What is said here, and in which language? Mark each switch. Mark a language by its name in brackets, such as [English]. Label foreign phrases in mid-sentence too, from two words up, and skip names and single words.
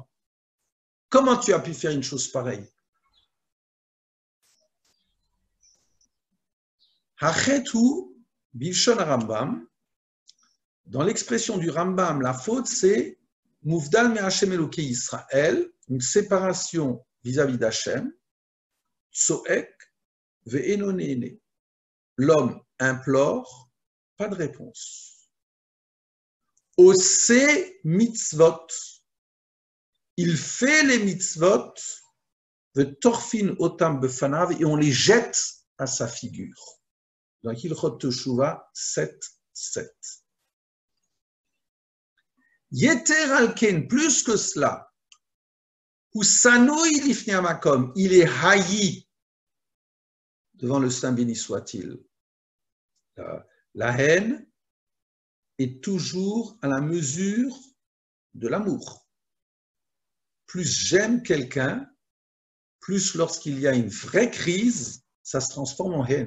[French] Comment tu as pu faire une chose pareille? [Hebrew] החטא בלשון רמב״ם, [French] dans l'expression du Rambam, la faute c'est [Hebrew] מובדל מהשם אלוקי ישראל, [French] une séparation vis-à-vis d'Hachem, [Hebrew] צועק ואינו נענה. [French] L'homme implore, pas de réponse. [Hebrew] עושה מצוות, [French] il fait les mitzvot, [Hebrew] וטורפין אותם בפניו, [French] et on les jette à sa figure. Dans Hilchot Teshuva 7:7. [Hebrew] יתר על כן, [French] plus que cela, [Hebrew] ושנוא לפני המקום, [French] il est haï devant le Saint béni soit-il. La haine est toujours à la mesure de l'amour. Plus j'aime quelqu'un, plus lorsqu'il y a une vraie crise, ça se transforme en haine.